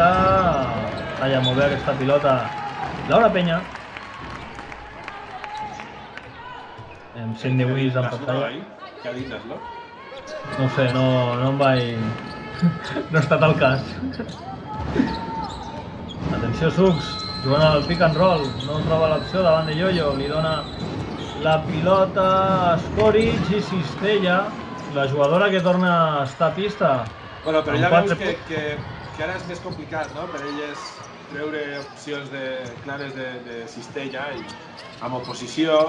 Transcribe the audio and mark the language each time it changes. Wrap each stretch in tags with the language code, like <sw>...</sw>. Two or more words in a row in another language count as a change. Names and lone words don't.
<ca>Talla molt bé aquesta pilota Laura Peña. Amb Sidney Wiss en pantalla. Què ha dit Laszlo? No sé, no em vaig... No ha estat el cas. Atenció, Sux, jugant al</ca> <en>pick and roll,</en> <ca>no troba l'opció davant de Yo-Yo, li dona la pilota a Skoric i Cistella, la jugadora que torna a estar a pista. Bueno, però ja veus que ara és més complicat, no? Per elles treure opcions clares de Cistella i amb oposició.</ca>